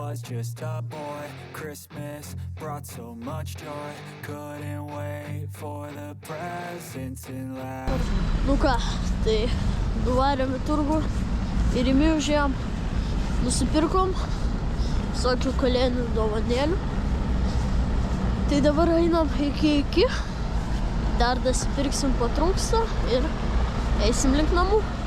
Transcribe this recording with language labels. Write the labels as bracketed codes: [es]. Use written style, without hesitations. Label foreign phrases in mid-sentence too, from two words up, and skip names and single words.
[en] just a boy. Christmas brought so much joy. Couldn't wait for the presents in life. [lt] Nu ką, tai nuvarėm į turgų ir į Rimi užėjom, nusipirkom visokių kalėdinių dovanėlių. Tai dabar einam iki, dar dasipirksim ko trūksta ir eisim link namų.